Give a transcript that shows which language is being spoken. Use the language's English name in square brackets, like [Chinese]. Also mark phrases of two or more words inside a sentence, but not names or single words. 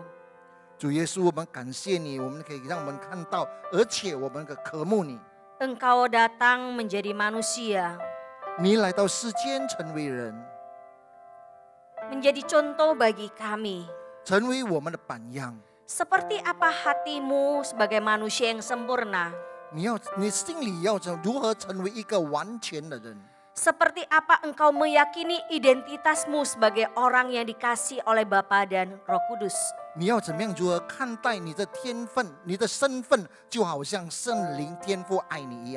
[Chinese] 主耶稣，我们感谢你，我们可以让我们看到，而且我们可渴慕你。 [Indonesian] Engkau datang menjadi manusia, [Chinese] 你来到世间成为人， [Indonesian] menjadi contoh bagi kami. [Chinese] 成为我们的榜样。 [Indonesian] Seperti apa hatimu sebagai manusia yang sempurna? [Chinese] 你心里要如何成为一个完全的人？ [Indonesian] Seperti apa engkau meyakini identitasmu sebagai orang yang dikasihi oleh Bapa dan Roh Kudus? [Chinese] 你要怎么样如何看待你的天分、你的身份，就好像圣灵天父爱你一样。